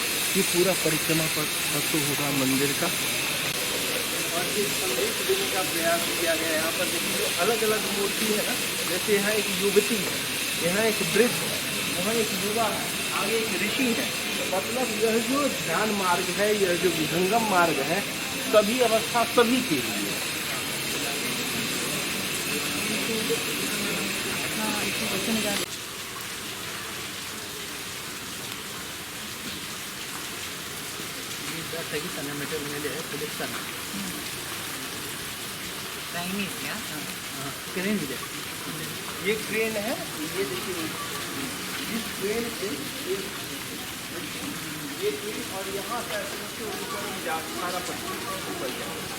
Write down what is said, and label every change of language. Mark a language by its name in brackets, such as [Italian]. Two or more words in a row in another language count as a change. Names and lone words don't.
[Hindi] ये पूरा परिक्रमा पथ होगा मंदिर का और एक संदेश देने का प्रयास किया गया। यहाँ पर देखिए जो अलग अलग मूर्ति है ना, जैसे यहाँ एक युवती है, यहाँ एक वृद्ध है, वहाँ एक युवा है, आगे एक ऋषि है। मतलब यह जो ध्यान मार्ग है, यह जो विहंगम मार्ग है, सभी अवस्था सभी के लिए। [Kannada] ತೆಗಿತಾನೆ ಮೆಟೀರಿಯಲ್ ಮೇಲೆ ತೆಗಿತಾನೆ [Hindi] ट्रेन है क्या? [Kannada] क्रेन ಇದೆ [Hindi] ये क्रेन है, ये देखिए इस क्रेन से ये क्रेन और यहाँ से ऐसे ऊपर जा सारा पत्थर ऊपर जाए।